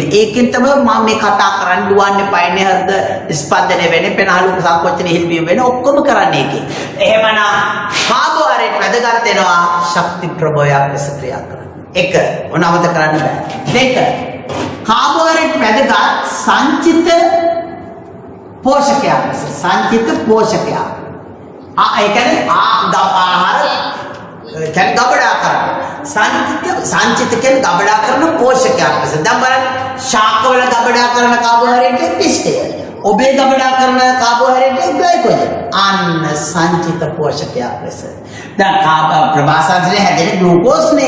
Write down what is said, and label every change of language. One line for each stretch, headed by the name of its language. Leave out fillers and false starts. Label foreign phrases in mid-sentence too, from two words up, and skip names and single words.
Sinhala: ඒකෙන් තමයි මම මේ කතා කරන්න දුවන්නේ පයින්නේ හරිද ස්පන්දනය වෙන්නේ පෙනහළු සංකෝචන හිල්වීම වෙන ඔක්කොම කරන්නේ ඒකේ. එහෙමනම් කාබෝහයිඩ්‍රේට් වැදගත් වෙනවා ශක්ති ප්‍රභවයක් ලෙස ක්‍රියා කරන. එක මොනවද කරන්න බෑ. දෙක කාබෝහයිඩ්‍රේට් වැදගත් සංචිත පෝෂක සංචිත පෝෂක ඒ කියන්නේ ආහාර කියන්නේ ගබඩාකරන සංචිත කියන්නේ ගබඩාකරන පෝෂකයක් ලෙස. දැන් බලන්න ශාකවල ගබඩාකරන කාබෝහයිඩ්‍රේට් පිස්ටය. ඔබේ ගබඩාකරන කාබෝහයිඩ්‍රේට් ග්ලයිකෝජන්. අන්න සංචිත පෝෂකයක් ලෙස. දැන් ප්‍රවාසන්සලේ හැදෙන ග්ලූකෝස්නේ.